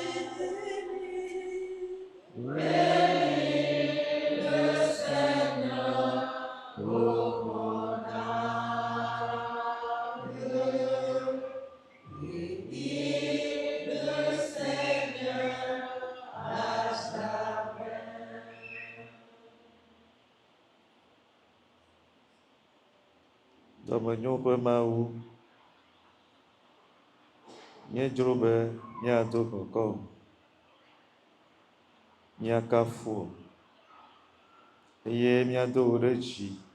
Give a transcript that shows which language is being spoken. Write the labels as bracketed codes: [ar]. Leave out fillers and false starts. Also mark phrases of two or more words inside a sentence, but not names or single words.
[fr] Bénis le Seigneur, ô mon âme. Bénis le Seigneur à jamais. [ee] Dɔmenyo ƒe Mawu, míedzro be míado kɔkɔ, míakafu eye míado wo ɖe dzi.